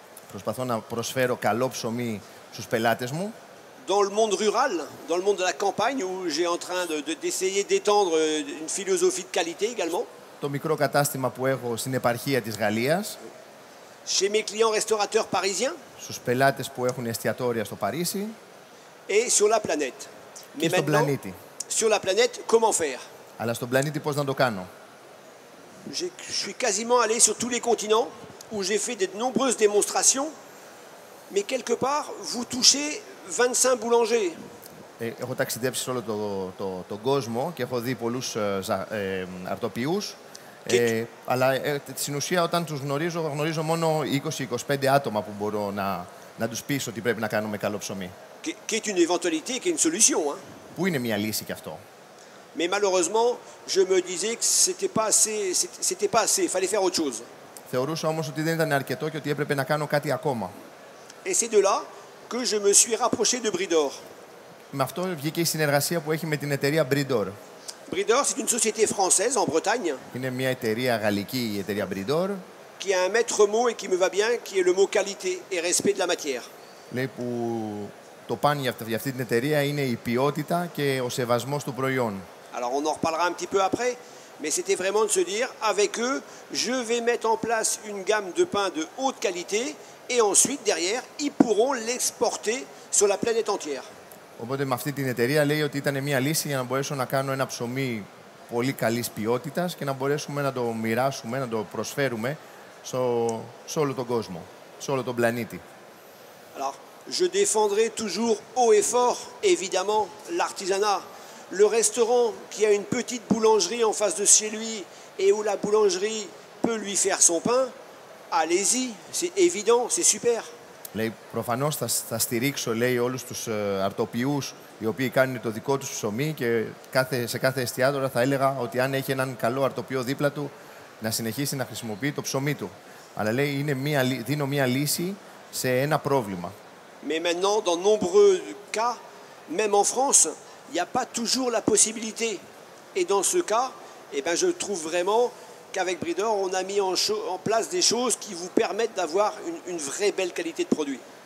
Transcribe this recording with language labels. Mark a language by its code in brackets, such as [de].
[el] Προσπαθώ να προσφέρω καλό ψωμί στους πελάτες μου. [fr] Dans le monde rural, dans le monde de la campagne, où j'ai en train d'essayer d'étendre une philosophie de qualité également. [el] Το μικρό κατάστημα που έχω στην επαρχία της Γαλλίας. [fr] Chez mes clients restaurateurs parisiens. [el] Στους πελάτες που έχουν εστιατόρια στο Παρίσι. [fr] Et sur la planète. [el] Και στον πλανήτη. [fr] Sur la planète, comment faire? [el] Αλλά στον πλανήτη πώς να το κάνω? [fr] Je suis quasiment allé sur tous les continents où j'ai fait de nombreuses démonstrations, mais quelque part, vous touchez 25 boulangers. [el] Έχω ταξιδέψει σε όλο τον κόσμο και έχω δει πολλούς αρτοποιούς. Αλλά στην ουσία όταν τους γνωρίζω μόνο 20-25 άτομα που μπορώ να τους πείσω ότι πρέπει να κάνουμε καλό ψωμί. [fr] Qui est une éventualité, qui est une solution. Hein. [el] Πού είναι μια λύση κι αυτό? [fr] Mais malheureusement, je me disais que c'était pas assez, il fallait faire autre chose. [el] Θεωρούσα όμως ότι δεν ήταν αρκετό και ότι έπρεπε να κάνω κάτι ακόμα. [fr] Et c'est de là que je me suis rapproché de Bridor. [el] Με αυτό βγήκε η συνεργασία που έχει με την εταιρεία Bridor. [fr] Bridor, c'est une société française en Bretagne. [el] Είναι μια εταιρεία γαλλική, η εταιρεία Bridor. [fr] Qui a un maître mot et qui me va bien, qui est le mot qualité et respect de la matière. [el] Λέει που το παν για αυτή την εταιρεία είναι η ποιότητα και ο σεβασμός του προϊόν. [fr] Alors on en reparlera un petit peu après, mais c'était vraiment de se dire, avec eux, je vais mettre en place une gamme de pain de haute qualité et ensuite, derrière, ils pourront l'exporter sur la planète entière. [el] Οπότε με αυτή την εταιρεία λέει ότι ήταν μια λύση για να μπορέσω να κάνω ένα ψωμί πολύ καλής ποιότητας και να μπορέσουμε να το μοιράσουμε, να το προσφέρουμε σε όλο τον κόσμο, σε όλο τον πλανήτη. [fr] Alors, je défendrai toujours haut et fort, évidemment, l'artisanat. Le restaurant qui a une petite boulangerie en face de chez lui et où la boulangerie peut lui faire son pain, allez-y, c'est évident, c'est super. [el] Λέει, προφανώς θα στηρίξω, λέει, όλους τους αρτοποιούς οι οποίοι κάνουν το δικό τους ψωμί και σε κάθε εστιατόριο θα έλεγα ότι αν έχει έναν καλό αρτοποιό δίπλα του να συνεχίσει να χρησιμοποιεί το ψωμί του. Αλλά λέει, δίνω μια λύση σε ένα πρόβλημα. [fr] Mais maintenant, dans nombreux cas, même en France, il n'y a pas toujours la possibilité. Et dans ce cas, eh ben, je trouve vraiment qu'avec Bridor, on a mis en place des choses qui vous permettent d'avoir une vraie belle qualité de produit.